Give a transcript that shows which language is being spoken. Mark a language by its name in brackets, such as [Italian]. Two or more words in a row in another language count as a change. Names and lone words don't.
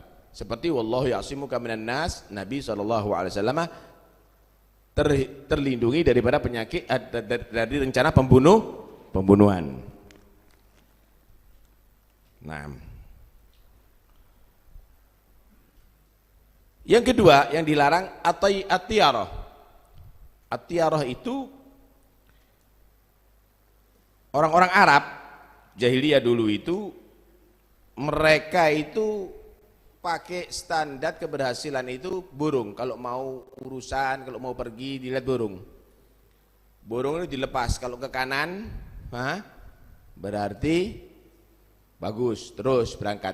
[Indonesian] Seperti [Arabic] والله يعصمك من الناس, [Indonesian] Nabi SAW terlindungi daripada penyakit, dari rencana pembunuhan. Nah, yang kedua yang dilarang at-tiyarah. At-tiyarah itu orang-orang Arab jahiliyah dulu itu, mereka itu pakai standar keberhasilan itu burung. Kalau mau urusan, kalau mau pergi dilihat burung. Burung itu dilepas, kalau ke kanan berarti bagus, terus berangkat.